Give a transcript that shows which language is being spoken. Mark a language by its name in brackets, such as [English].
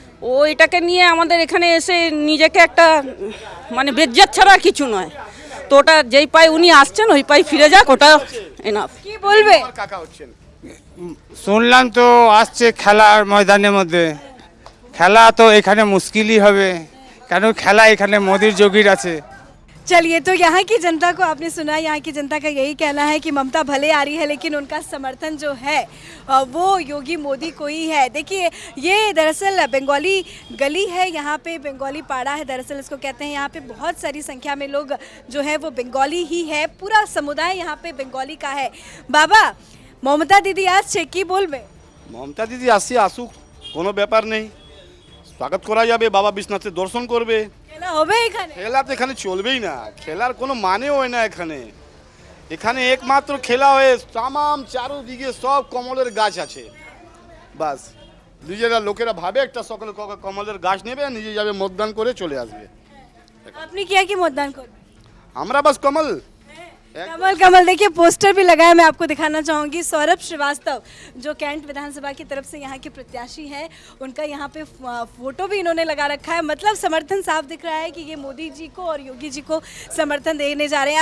[Bangla] ও এটাকে নিয়ে আমাদের এখানে এসে নিজেকে একটা মানে বেজ্জত ছাড়া আর কিছু নয়। তো ওটা যেই পায়ে উনি আসছেন ওই পায়ে ফিরে যাক, ওটা এনাফ। কি বলবে? কাকা হচ্ছেন, শুনলাম তো আসছে খেলার ময়দানের মধ্যে। খেলা তো এখানে মুশকিলই হবে, কেন খেলা এখানে মোদির যোগীর আছে। [Hindi] चलिए, तो यहाँ की जनता को आपने सुना। यहाँ की जनता का यही कहना है कि ममता भले आ रही है लेकिन उनका समर्थन जो है वो योगी मोदी को ही है। देखिए, ये दरअसल बंगाली गली है, यहाँ पे बंगाली पाड़ा है दरअसल इसको कहते हैं। यहाँ पे बहुत सारी संख्या में लोग जो है वो बंगाली ही है, पूरा समुदाय यहाँ पे बंगाली का है। [Bangla] बाबा, ममता दीदी आज छे की बोलबे? মমতা দিদি আসি আসুক, কোনো ব্যাপার নেই, স্বাগত করা যাবে। বাবা বিশ্বনাথের দর্শন করবে। খেলা হবে এখানে? খেলা তো এখানে চলবেই না, খেলার কোনো মানে হয় না এখানে। এখানে একমাত্র খেলা হয়ে তামাম চারোদিকে সব কমলের গাছ আছে, বাস নিজেরা লোকেরা ভাবে একটা সকলে কমলের গাছ নেবে, নিজে যাবে মতদান করে চলে আসবে। আপনি [Hindi] क्या [Bangla] কি मतदान করবেন? আমরা বাস কমল। [Hindi] कमल कमल देखिए पोस्टर भी लगा है, मैं आपको दिखाना चाहूंगी। सौरभ श्रीवास्तव जो कैंट विधानसभा की तरफ से यहाँ के प्रत्याशी हैं, उनका यहाँ पे फोटो भी इन्होंने लगा रखा है। मतलब समर्थन साफ दिख रहा है कि ये मोदी जी को और योगी जी को समर्थन देने जा रहे हैं।